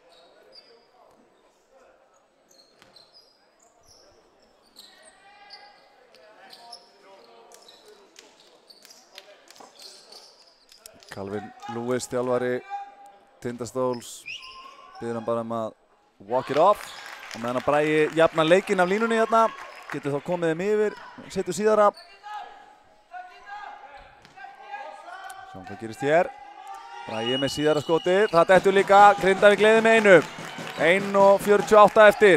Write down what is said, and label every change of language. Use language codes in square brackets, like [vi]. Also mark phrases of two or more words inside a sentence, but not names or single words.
[is] Calvin Lewis, þjálfari Tindastóls, biður hann bara að [en] walk it off. [is] Og meðan að Bragi jafnar leikinn af línunni hérna. Getur þá komið þeim yfir, setur síðara. Sjáum hvað gerist hér. Bragi með síðara skotið. Það dettur líka, Grindavík leiðir með 1:48 eftir.